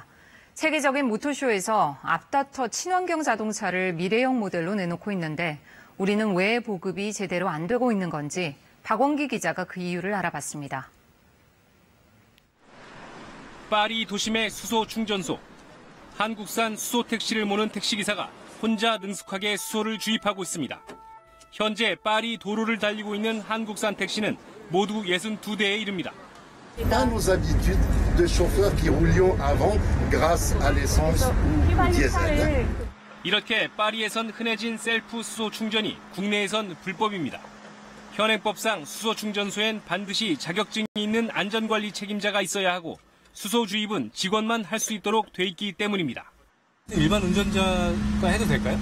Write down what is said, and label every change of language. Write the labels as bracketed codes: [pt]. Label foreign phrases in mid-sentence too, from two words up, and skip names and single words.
[ko] 세계적인 모터쇼에서 앞다퉈 친환경 자동차를 미래형 모델로 내놓고 있는데 우리는 왜 보급이 제대로 안 되고 있는 건지 박원기 기자가 그 이유를 알아봤습니다. 파리 도심의 수소 충전소. 한국산 수소 택시를 모는 택시기사가 혼자 능숙하게 수소를 주입하고 있습니다. 현재 파리 도로를 달리고 있는 한국산 택시는 모두 62대에 이릅니다. [fr] nos habitudes de chauffeurs qui roulions avant grâce à l'essence ou diesel. [ko] 이렇게 파리에선 흔해진 셀프 수소 충전이 국내에선 불법입니다. 현행법상 수소 충전소엔 반드시 자격증이 있는 안전관리 책임자가 있어야 하고 수소 주입은 직원만 할 수 있도록 돼 있기 때문입니다. 일반 운전자가 해도 될까요?